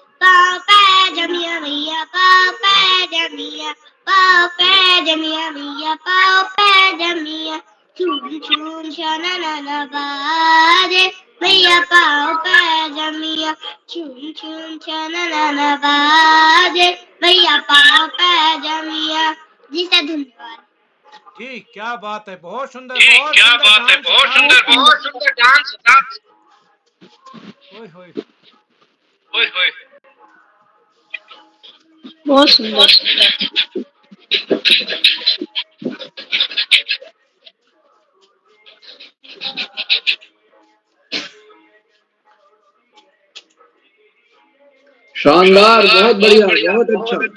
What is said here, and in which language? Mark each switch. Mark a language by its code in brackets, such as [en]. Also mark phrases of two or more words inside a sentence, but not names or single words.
[hi] मैया पाँव पैजमिया मैया पाँव पैजमिया छूम छूम छननन बाजे मैया पाँव पैजमिया छूम छूम छननन बाजे मैया पाँव पैजमिया। जी सर, धन्यवाद। ठीक, क्या बात है, बहुत सुंदर, बहुत सुंदर डांस। ओए होए, बहुत सुंदर। शानदार, बहुत बढ़िया, बहुत अच्छा।